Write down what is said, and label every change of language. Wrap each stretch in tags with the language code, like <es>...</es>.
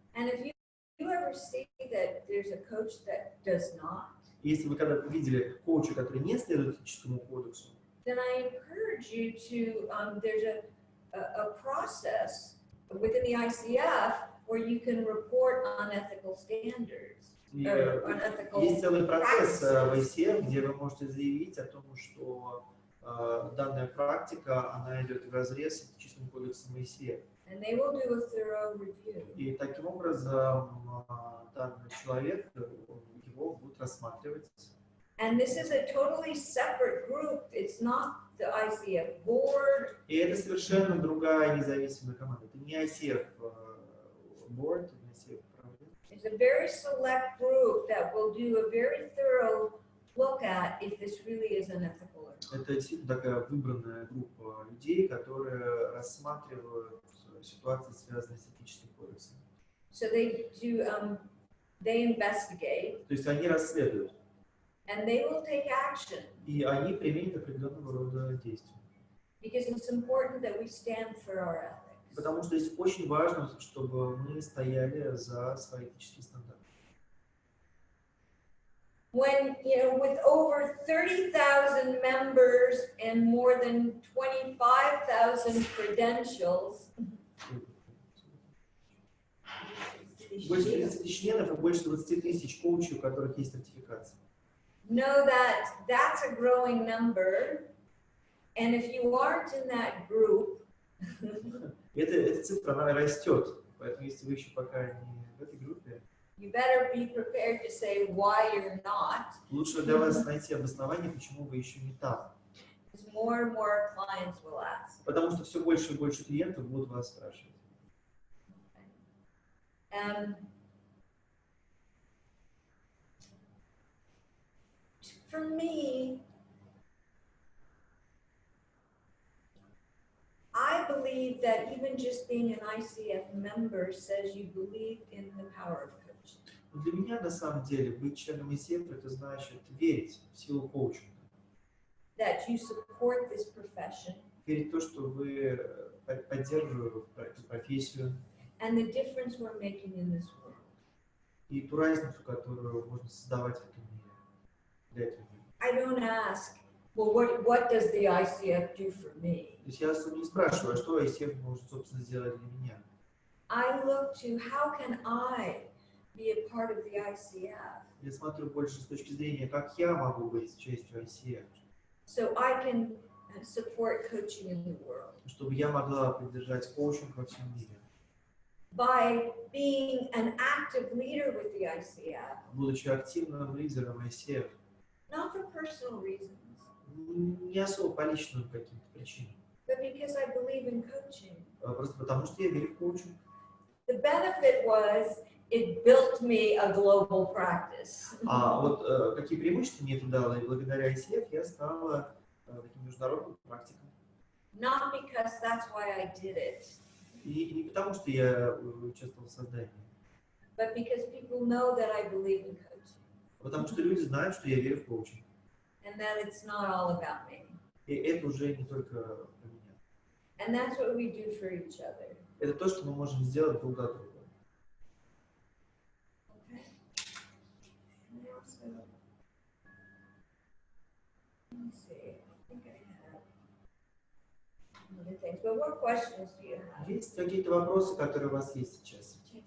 <en>And if you ever see that there's a coach that does not,</en> <ru>если вы когда-то видели коуча, который не следует этическому кодексу,</ru> <en>then I encourage you to, there's a process within the ICF where you can report on ethical standards.</en> <ru>Есть целый процесс в ICF, где вы можете заявить о том, что данная практика, она идет вразрез с этическим кодексом ICF.</ru> <en>And they will do a thorough review.</en> <ru>И таким образом данный человек, его будут рассматривать.</ru> <en>And this is a totally separate group. It's not the ICF board.</en> <ru>И это совершенно другая независимая команда. Это не ICF board, не ICF правление.</ru> <en>It's a very select group that will do a very thorough look at if this really is unethical or not.</en> <ru>Это действительно такая выбранная группа людей, которые рассматривают ситуации, связанные с этическим кодексом.</ru> <en>So they investigate.</en> <ru>То есть они расследуют.</ru> <en>And they will take action.</en> <ru>И они применят определенного рода действия.</ru> <en>Because it's important that we stand for our ethics.</en> <ru>Потому что здесь очень важно, чтобы мы стояли за свои этические стандарты.</ru> <en>When, with over 30,000 members and more than 25,000 credentials,</en> <ru>больше 30 тысяч членов и больше 20 тысяч коучей, у которых есть сертификация.</ru> <en>know that that's a growing number, and if you aren't in that group,</en> <ru>Эта цифра, она растет, поэтому если вы еще пока не в этой группе,</ru> <en>you better be prepared to say why you're not.</en> <ru>лучше для вас найти обоснование, почему вы еще не там.</ru> <en>Because more and more clients will ask.</en> <ru>Потому что все больше и больше клиентов будут вас спрашивать.</ru> <en>For me, I believe that even just being an ICF member says you believe in the power of coaching.</en> <ru>Для меня, на самом деле, быть членом ICF, это значит верить в силу коучинга.</ru> <en>That you support this profession.</en> <ru>Верить в то, что вы поддерживаю эту профессию</ru> <en>and the difference we're making in this world.</en> <ru>и ту разницу, которую можно создавать в этом мире, для этого мира.</ru> <en>I don't ask, well, what does the ICF do for me?</en> <ru>То есть я особо не спрашиваю, а что ICF может, собственно, сделать для меня.</ru> <en>I look to how can I be a part of the ICF?</en> <ru>Я смотрю больше с точки зрения, как я могу быть частью ICF,</ru> <en>So I can support coaching in the world.</en> <ru>чтобы я могла поддержать коучинг во всем мире.</ru> <en>By being an active leader with the ICF,</en> <ru>Будучи активным лидером ICF,</ru> <en>not for personal reasons,</en> <ru>не особо по личным каким-то причинам,</ru> <en>but because I believe in coaching.</en> <ru>просто потому что я верю в коучинг.</ru> <en>The benefit was it built me a global practice.</en> <ru>А вот какие преимущества мне это дало, и благодаря ICF я стала таким международным практиком.</ru> <en>Not because that's why I did it,</en> <ru>И не потому, что я участвовал в создании,</ru> <en>but because people know that I believe in coaching</en> <ru>а потому что люди знают, что я верю в коучинг.</ru> <en>and that it's not all about me.</en> <ru>И это уже не только про меня.</ru> <en>And that's what we do for each other.</en> <ru>Это то, что мы можем сделать друг для друга.</ru> <en>Okay. And also, let me see. I think I have other things. But what questions do you have?</en> <ru>Есть какие-то вопросы, которые у вас есть сейчас?</ru>